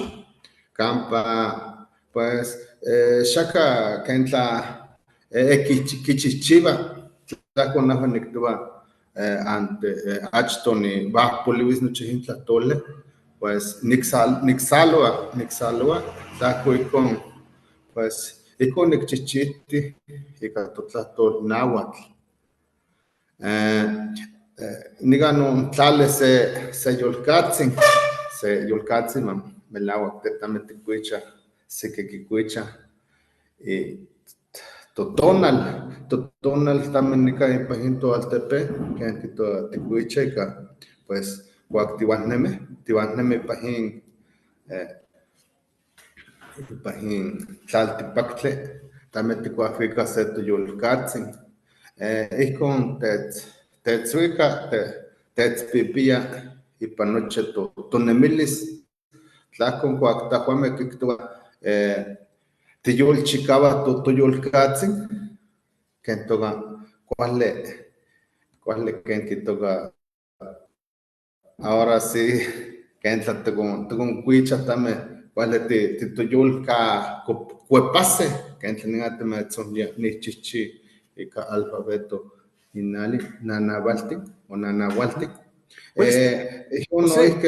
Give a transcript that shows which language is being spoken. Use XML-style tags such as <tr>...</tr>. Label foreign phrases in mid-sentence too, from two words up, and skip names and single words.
<nah>campa pues xaka ken tla kichihchiua tlahco nahua niktoua achtoh niuahpoliuis nochi yin tlahtoli pues niksalua tlahco ihcon pues ihcon nikchihchitih ika totlahtol nahuatl. Nikan ontlali se yolkatzin melauac tetameh ticuichah seki quicuichah totonal tameh nikan ipan yin toaltepe ken kitoua ticuichah ika pues cuac tiuahnemih ipan yin tlaltipaktli tameh ticuahuicah se toyolkatzin ihcon tetzuica tetzpipia ipan nochi tonemilis tlahco cuac tahuameh quihtoua tiyolchicauah toyolkatzin ken toka kuali ken kitoka</nah> <es>ahora sí</es> <nah>ken tla ticoncuichah tameh kuali titoyolcacuepaseh ken tla nikan timetzonlia nihchihchi ika alfabeto nanaualtik o nanaualtik ihcon noihki</nah>